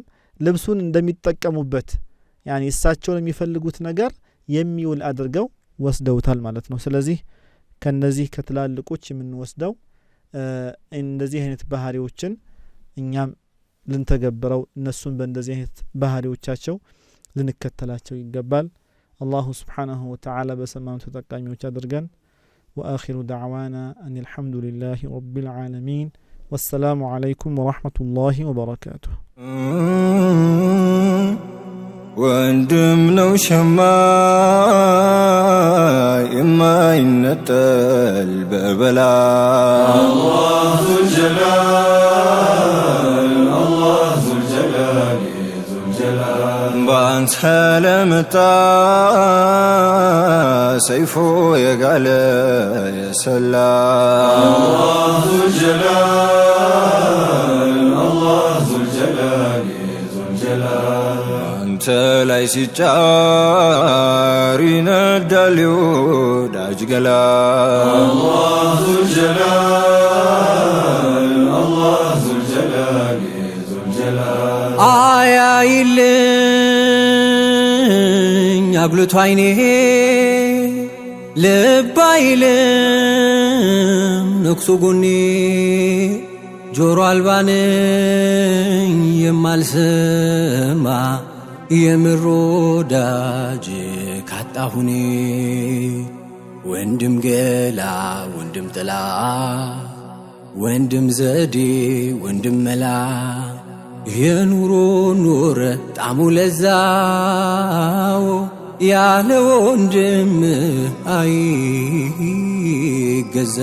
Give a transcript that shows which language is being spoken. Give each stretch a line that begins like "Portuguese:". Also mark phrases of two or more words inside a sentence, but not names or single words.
Amharic: ልብሱን እንደሚጠቀሙበት ያኒ እሳቸውን የሚፈልጉት ነገር የሚውል አድርገው ወስደውታል ማለት ነው። ስለዚህ ከነዚህ ከትላልቆች የምንወስደው እንደዚህ አይነት ባህሪዎችን እኛም ልንተገብረው እነሱን በእንደዚህ አይነት ባህሪዎቻቸው ልንከተላቸው ይገባል። አላሁ
Arabic: سبحانه وتعالى
Amharic: በሰማኑ ተጠቃሚዎች አድርገን።
Arabic: وآخر دعوانا أن الحمد لله رب العالمين والسلام عليكم ورحمة الله وبركاته.
Amharic: ወንድም ነው ሸማ የማይነጠል በበላ
Arabic: الله ذو الجلال الله ذو الجلال ذو الجلال
Amharic: በአንተ ለመጣ ሰይፉ የጋለ የሰላ
Arabic: الله ذو الجلال الله ذو الجلال ذو الجلال
Amharic: አንተ ላይ ሲጫር ይነዳል ወዳጅ ገላ
Arabic: الله ذو الجلال الله ذو الجلال ذو الجلال
Amharic: አያይልኝ አጉልቶ አይኔ ልብ አይልም ንክሱ ጎኔ ጆሮ አልባነኝ የማልሰማ የምር ወዳጅ ካጣሁኔ ወንድም ገላ ወንድም ጥላ ወንድም ዘዴ ወንድም መላ የኑሮ ኑረ ጣሙ ለዛው ያለ ወንድም አይገዛ